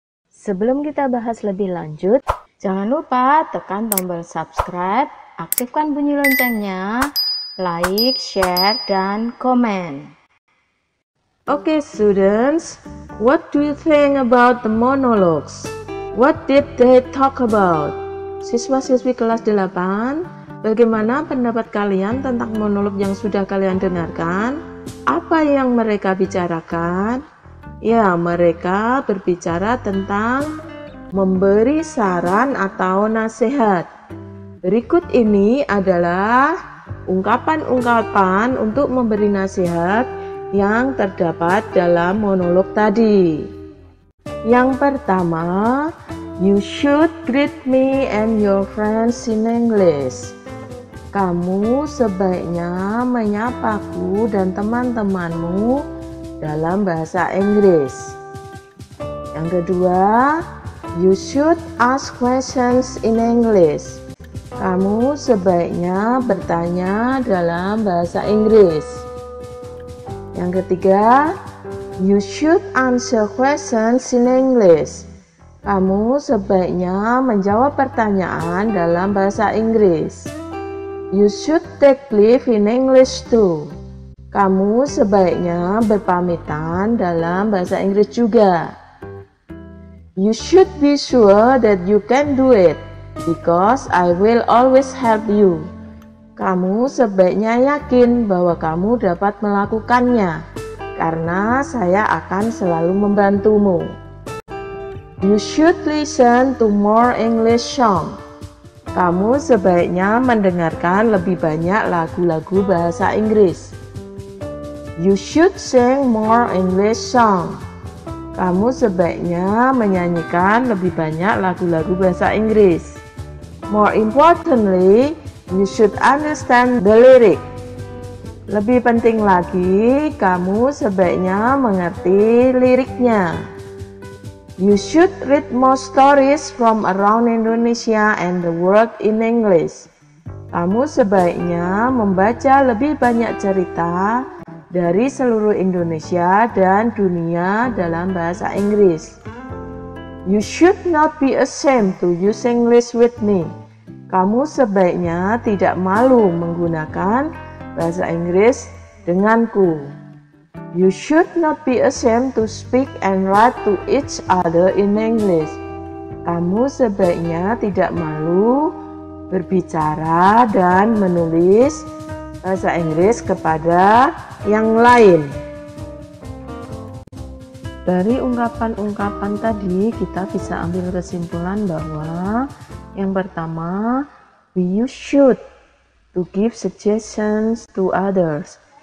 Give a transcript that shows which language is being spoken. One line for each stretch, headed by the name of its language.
Indonesian: Sebelum kita bahas lebih lanjut, jangan lupa tekan tombol subscribe, aktifkan bunyi loncengnya, like, share, dan komen.
English: Okay students, what do you think about the monologues? What did they talk about?
Indonesian: Siswa-siswi kelas 8, bagaimana pendapat kalian tentang monolog yang sudah kalian dengarkan? Apa yang mereka bicarakan? Ya, mereka berbicara tentang memberi saran atau nasihat. Berikut ini adalah ungkapan-ungkapan untuk memberi nasihat yang terdapat dalam monolog tadi. Yang pertama,
English: you should greet me and your friends in English.
Indonesian: Kamu sebaiknya menyapaku dan teman-temanmu dalam bahasa Inggris. Yang kedua,
English: you should ask questions in English.
Indonesian: Kamu sebaiknya bertanya dalam bahasa Inggris. Yang ketiga,
English: you should answer questions in English.
Indonesian: Kamu sebaiknya menjawab pertanyaan dalam bahasa Inggris.
English: You should take leave in English too.
Indonesian: Kamu sebaiknya berpamitan dalam bahasa Inggris juga.
English: You should be sure that you can do it, because I will always help you.
Indonesian: Kamu sebaiknya yakin bahwa kamu dapat melakukannya, karena saya akan selalu membantumu.
English: You should listen to more English songs.
Indonesian: Kamu sebaiknya mendengarkan lebih banyak lagu-lagu bahasa Inggris.
English: You should sing more English songs.
Indonesian: Kamu sebaiknya menyanyikan lebih banyak lagu-lagu bahasa Inggris.
English: More importantly, you should understand the lyric.
Indonesian: Lebih penting lagi, kamu sebaiknya mengerti liriknya.
English: You should read more stories from around Indonesia and the world in English.
Indonesian: Kamu sebaiknya membaca lebih banyak cerita dari seluruh Indonesia dan dunia dalam bahasa Inggris.
English: You should not be ashamed to use English with me.
Indonesian: Kamu sebaiknya tidak malu menggunakan bahasa Inggris denganku.
English: You should not be ashamed to speak and write to each other in English.
Indonesian: Kamu sebaiknya tidak malu berbicara dan menulis bahasa Inggris kepada yang lain. Dari ungkapan-ungkapan tadi kita bisa ambil kesimpulan bahwa yang pertama,
English: we use should to give suggestions to others.